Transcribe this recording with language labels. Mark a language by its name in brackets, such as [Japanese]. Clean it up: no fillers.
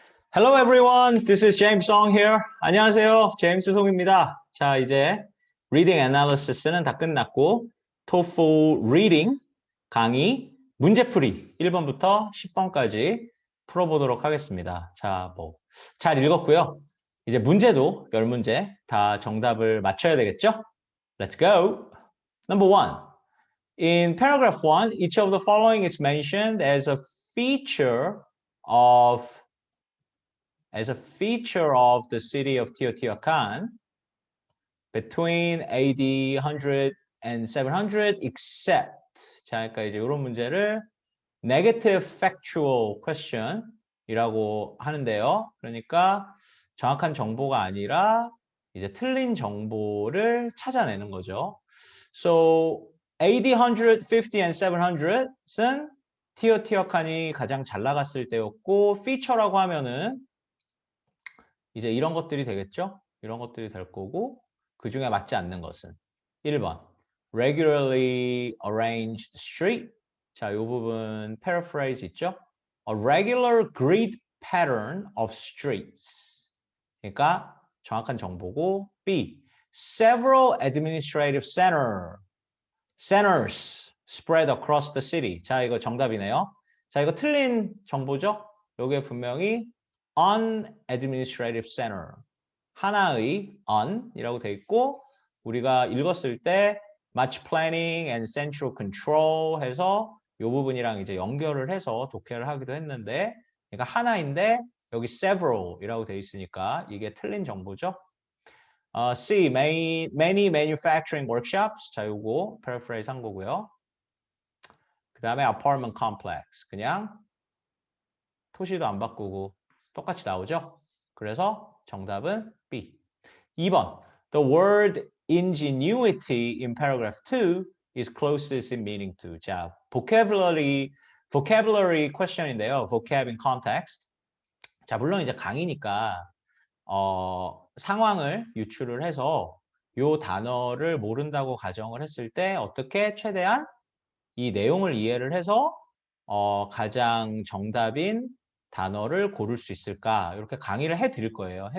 [English] Hello everyone, this is James Song here. [Korean] 안녕하세요, 제임스 송입니다. 자, 이제 Reading Analysis는 다 끝났고 TOEFL Reading 강의 문제풀이 1번부터 10번까지 풀어보도록 하겠습니다. 자, 잘 읽었고요. 이제 문제도 10문제 다 정답을 맞춰야 되겠죠? [English] Let's go! Number one. In paragraph 1, each of the following is mentioned as a feature of the city of Teotihuacan between AD 100 and 700 except [Korean] 자, 그러니까 이제 이런 문제를 negative factual question 이라고 하는데요. 그러니까 정확한 정보가 아니라 이제 틀린 정보를 찾아내는 거죠. [English] So AD 150 and 700 [Korean] 은 티오티어칸이 가장 잘 나갔을 때였고 feature라고 하면은 이제 이런 것들이 되겠죠? 이런 것들이 될 거고 그 중에 맞지 않는 것은 1번 [English] regularly arranged street [Korean] 자, 이 부분 paraphrase 있죠? [English] A regular grid pattern of streets [Korean] 그러니까 정확한 정보고 [English] B several administrative centers spread across the city [Korean] 자, 이거 정답이네요. 자, 이거 틀린 정보죠? 요게 분명히 an administrative center 하나의 on이라고 돼 있고 우리가 읽었을 때 [English] much planning and central control [Korean] 해서 이 부분이랑 이제 연결을 해서 독해를 하기도 했는데 그러니까 하나인데 여기 several이라고 돼 있으니까 이게 틀린 정보죠. C, [English] many manufacturing workshops [Korean] 자 요거 paraphrase 한 거고요. 그 다음에 apartment complex 그냥 토시도 안 바꾸고 똑같이 나오죠? 그래서 정답은 B. 2번. [English] The word ingenuity in paragraph 2 is closest in meaning to. [Korean] 자, vocabulary question인데요. [English] vocab in context. [Korean] 자, 물론 이제 강의니까 상황을 유추를 해서 요 단어를 모른다고 가정을 했을 때 어떻게 최대한 이 내용을 이해를 해서 가장 정답인 단어를 고를 수 있을까 이렇게 강의를 해드릴 거예요.